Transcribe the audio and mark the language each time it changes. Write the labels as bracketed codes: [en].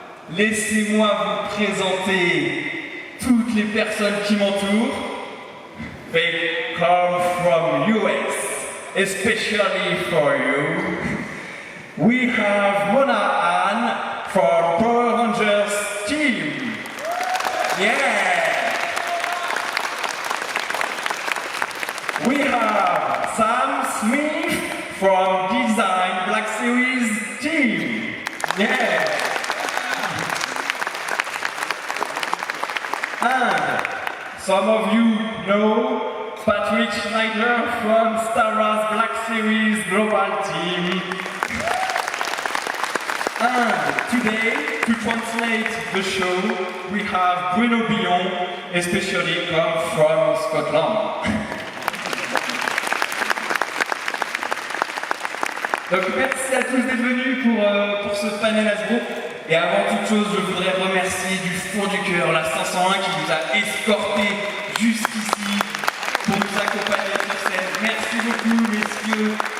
[fr] laissez-moi vous présenter toutes les personnes qui m'entourent. [en] They come from US, especially for you. We have Mona Anne from Power Rangers team. Yeah! We have Sam Smith from Design Black Series team. Yeah! And some of you know Patrick Schneider from Star Wars Black Series Global Team. And today, to translate the show, we have Bruno Billon, especially come from Scotland. [fr] Donc merci à tous d'être venus pour ce panel Hasbro. Et avant toute chose, je voudrais remercier du fond du cœur la 501 qui nous a escortés jusqu'ici pour nous accompagner sur scène. Merci beaucoup, messieurs.